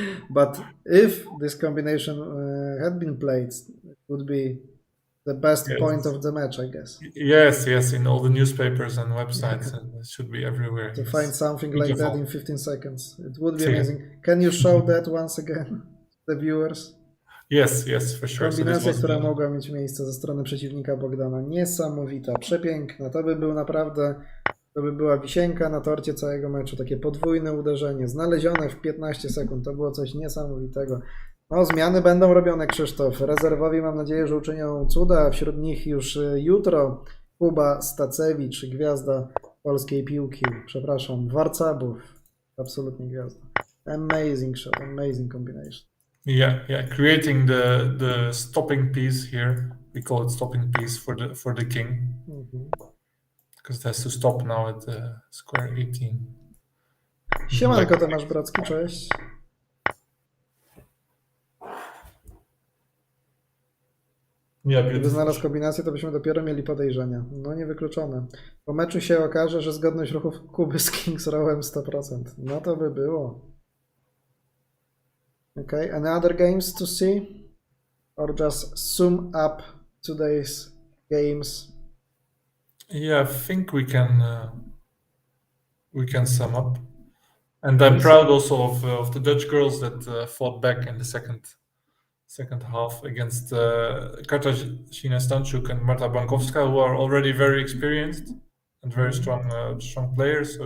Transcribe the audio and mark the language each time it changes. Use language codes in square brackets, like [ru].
[en] But if this combination had been played, it would be the best point of the match, I guess. Yes, in all the newspapers and websites, and it should be everywhere. To find something like that in 15 seconds. It would be amazing. Can you show that once again, the viewers? Yes, for sure. [pl] Kombinacja, która mogła mieć miejsce ze strony przeciwnika Bogdana. Niesamowita, przepiękna. To by był naprawdę, to by była wisienka na torcie całego meczu. Takie podwójne uderzenie, znalezione w 15 sekund. To było coś niesamowitego. No, zmiany będą robione, Krzysztof. Rezerwowi mam nadzieję, że uczynią cuda. Wśród nich już jutro Kuba Stacewicz, gwiazda polskiej piłki. Przepraszam, warcabów. Absolutnie gwiazda. [en] Amazing shot, amazing combination. Yeah. Creating the stopping piece here. We call it stopping piece for the king. Because it has to stop now at the square 18. [pl] Siemanko, Tomasz Brocki, cześć. Gdyby znalazł kombinację, to byśmy dopiero mieli podejrzenia. No niewykluczone. Po meczu się okaże, że zgodność ruchów Kuby z King's Rowem 100%. No to by było. [en] Okay, any other games to see? Or just sum up today's games? Yeah, I think we can sum up. And I'm proud also of the Dutch girls that fought back in the second half against Katarzyna Stanczuk and Marta Bańkowska, who are already very experienced and very strong players.